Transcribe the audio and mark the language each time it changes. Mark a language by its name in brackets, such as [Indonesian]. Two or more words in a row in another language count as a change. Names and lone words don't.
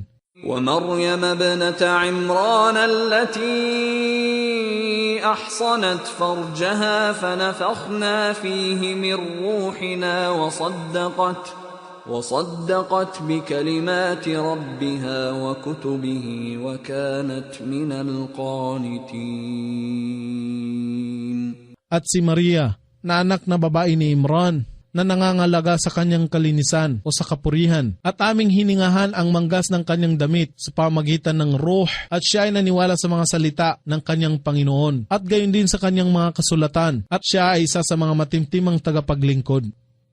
[Arabic] وَمَرْيَمَ ابْنَتَ عِمْرَانَ الَّتِي أَحْصَنَتْ فَرْجَهَا فَنَفَخْنَا فِيهِ مِنْ رُوحِنَا وصدقت بكلمات ربها وكتبه وكانت من القانتين. [Filipino] At si Maria, na anak na babae ni Imran, na nangangalaga sa kanyang kalinisan o sa kapurihan. At aming hiningahan ang manggas ng kanyang damit sa pamagitan ng ruh at siya ay naniwala sa mga salita ng kanyang Panginoon at gayon din sa kanyang mga kasulatan at siya ay isa sa mga matimtimang tagapaglingkod.